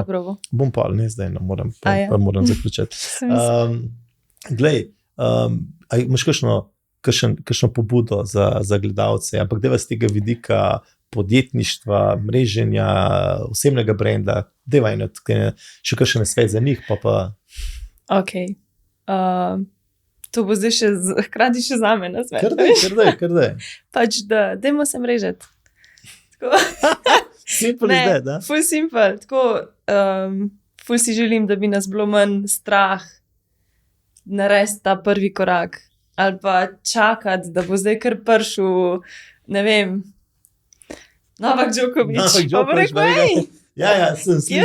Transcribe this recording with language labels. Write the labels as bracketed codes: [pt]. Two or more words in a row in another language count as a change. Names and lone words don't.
[sl] Bom pol, ne zdaj, ne moram, pa moram zaključiti. Glej, imaš kakšno pobudo za gledalce, ampak deva z tega vidika podjetništva, mreženja, osebnega brenda, deva še kakšen svet za njih, pa. Ok. To bo zdaj hkrati še zame na svet. Kar daj. Pač dajmo se mrežati. [en] Simple is that, [sl] da? Ful simple. Tako, ful si želim, da bi nas bilo manj strah narediti ta prvi korak. Ali pa čakati, da bo zdaj kar prišel, ne vem, Novak Djokovic. Ja, sem slišal.